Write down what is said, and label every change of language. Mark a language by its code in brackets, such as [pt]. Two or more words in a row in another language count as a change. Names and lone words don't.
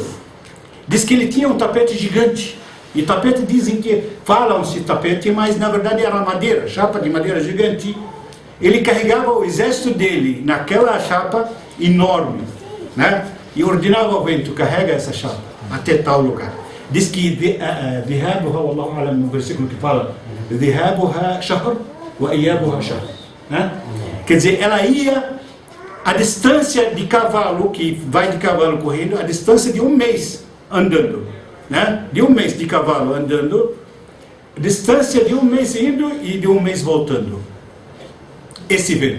[pt] Diz que ele tinha um tapete gigante. E tapete dizem que falam-se tapete, mas na verdade era madeira, chapa de madeira gigante. Ele carregava o exército dele naquela chapa enorme, né? E ordenava ao vento, carrega essa chapa até tal lugar. Diz que [ar] ذهابها، والله أعلم, [pt] no versículo que fala [ar] ذهابها شهر وإيابها شهر, [pt] né? Quer dizer, ela ia a distância de cavalo, que vai de cavalo correndo, a distância de um mês andando, né? De um mês de cavalo andando, distância de um mês indo e de um mês voltando. Esse vento.